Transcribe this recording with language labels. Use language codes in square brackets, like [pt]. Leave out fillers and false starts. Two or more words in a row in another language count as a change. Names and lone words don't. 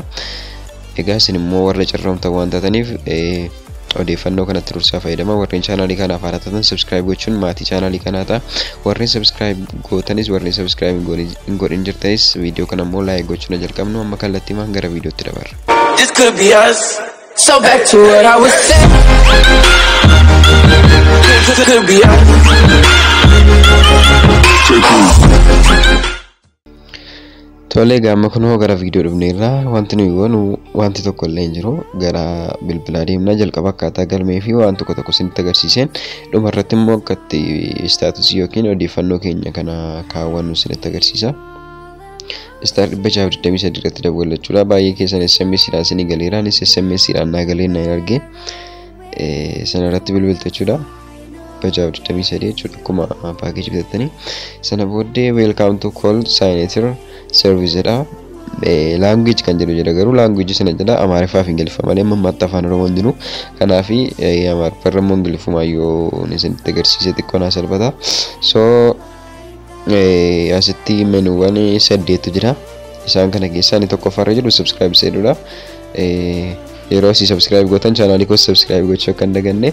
[om] Egaa isin immoo warra carroomtan waan taataniif odeeffannoo kanatti dursaa fayyadama. Warreen chaanaalii kanaaf haaraa taatan subscribe gochuun maatii chaanaalii kanaa ta'a. Warreen subscribe gootanis warreen subscribe hin godhin jirtanis viidiyoo kana immoo laayik gochuun jalqabnu amma kallattiimaan gara viidiyootti dabarra. [en] This could be us. So back to what I was saying. Could be us. [om] Tole gaama kunoo gara viidiyoo dhufneerra wanti nuyi goonu wanti tokko illee hin jiru. Gara bilbilaa deemnaa jalqaba akkaataa galmee fi waan tokko isinitti agarsiiseen dhuma irratti immoo akkatti istaatusii yookiin odeeffannoo keenya kana kaawwannu isinitti agarsiisa. Star 123 irratti dawwallachuudha. Baay'ee keessan SMS-dhaan isinii galeera. Anis SMS-dhaan naa galee na arge. Sana irratti bilbiltachuudha. 123 jechuudha. Akkuma paakeejii bitattanii. Sana booddee [en] welcome to call signature service dha. [om] Language kan jedhu jira garuu language sana jala Amaariffaa fi Ingiliffaa malee mammaatti afaan Oromoon jiru. Kanaaf Amaariffaa irra immoo Ingiliffuma yoo isinitti agarsiise xiqqoo naa salphata. So asitti menuuwwan 8tu jira. Isaan kana keessaa inni tokkoffaarra jiru subscribe jedhudha. Yeroo isin subscribe gootan chaanaalii koo subscribe gochuu akka hin daganne.